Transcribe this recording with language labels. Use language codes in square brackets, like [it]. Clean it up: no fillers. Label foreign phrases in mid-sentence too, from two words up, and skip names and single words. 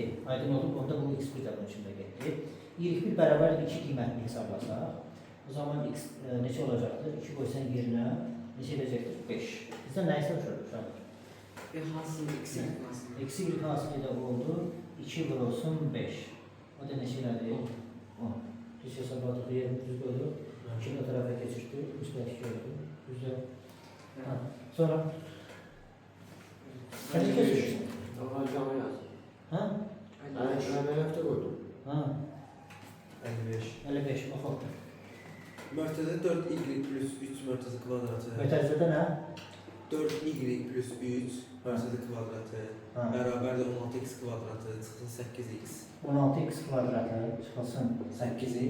[az] Aydın olub, onda bu x1 də bunun içində getdi. Y1 bərabər 2 qiymətini hesablasaq, o zaman x neçə olacaqdır? 2 qoysan yerinə neçə edəcəkdir? 5. [tr] Bizdən nəyi soruşuyoruz uşaqlar? [az] Hasılı x hasılı. Eksi 1 hasılı da oldu. 2 vurulsun 5. O da neçə elədi? 10. Düz hesabladıq, yerimiz düz qoyduq. [tr] 2'ni o tarafa geçirdik. Müsbət 2 oldu. Güzel. Ha. Sonra? Sen ne kesiyorsun? Ha? Ha. 55. 55. Oku. [az] Mörtəzə 4y plus 3 mörtəzə kvadratı. Mütəzzədə nə? 4y plus 3 mörtəzə kvadratı. Ha. Bərabər də 16x kvadratı çıxsın 8x. 16x kvadratı çıxılsın 8x